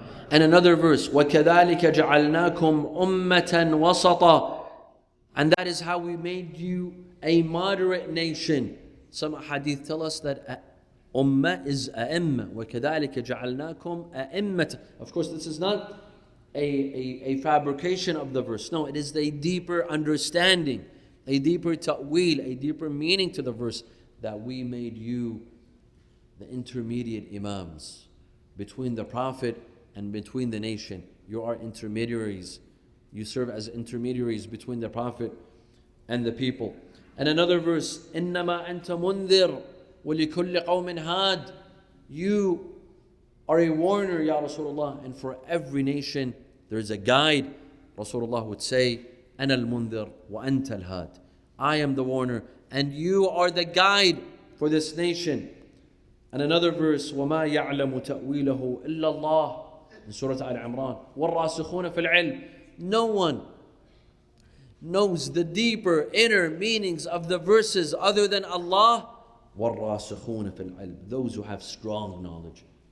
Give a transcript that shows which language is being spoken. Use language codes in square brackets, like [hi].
[en] And another verse, [ar] وَكَذَلِكَ جَعَلْنَاكُمْ أُمَّةً وَسَطًا. [en] And that is how we made you a moderate nation. Some hadith tell us that ummah is a'imma. [ar] وَكَذَلِكَ جَعَلْنَاكُمْ أَئِمَّةً. [en] Of course, this is not a fabrication of the verse. No, it is a deeper understanding, a deeper ta'wil, a deeper meaning to the verse, that we made you the intermediate imams between the Prophet and between the nation. You are intermediaries. You serve as intermediaries between the Prophet and the people. And another verse, [ar] إِنَّمَا أَنْتَ مُنذِرٌ وَلِكُلِّ قَوْمٍ هَادٍ. [en] You are a warner, Ya Rasulullah, and for every nation there is a guide. Rasulullah would say, [ar] أَنَا الْمُنذِرُ وَأَنْتَ الْهَادِ. [en] I am the warner and you are the guide for this nation. And another verse, [ar] وَمَا يَعْلَمُ تَأْوِيلَهُ إِلَّا اللَّهُ, [en] in Surah Al-Imran. [ar] وَالرَّاسِخُونَ فِي الْعِلْمِ. [en] No one knows the deeper inner meanings of the verses other than Allah. [ar] وَالرَّاسِخُونَ فِي الْعِلْمِ. [en] Those who have strong knowledge.